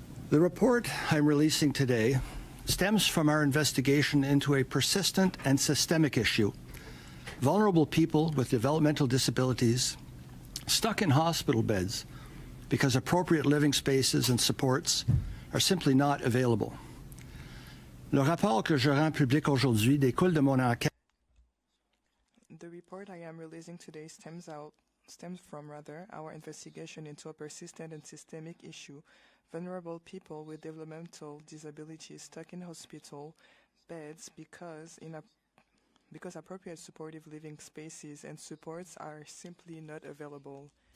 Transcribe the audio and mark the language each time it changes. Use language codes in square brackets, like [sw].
[en] The report I'm releasing today stems from our investigation into a persistent and systemic issue: vulnerable people with developmental disabilities stuck in hospital beds because appropriate living spaces and supports are simply not available. [fr] Le rapport que je rends public aujourd'hui découle de mon enquête. [en] The report I am releasing today stems from our investigation into a persistent and systemic issue: vulnerable people with developmental disabilities stuck in hospital beds because appropriate supportive living spaces and supports are simply not available.